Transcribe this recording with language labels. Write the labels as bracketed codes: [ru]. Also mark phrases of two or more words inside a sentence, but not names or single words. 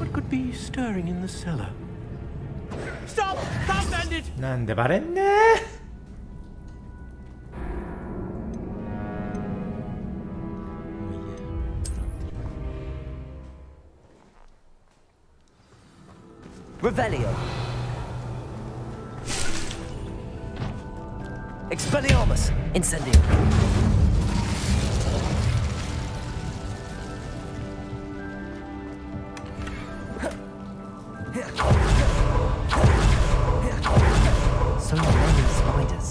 [en] be stirring in the cellar? Stop! Can't mend it! [ja] なんでバレんね [en] Revelio. Expelliarmus. Incendio. So many spiders.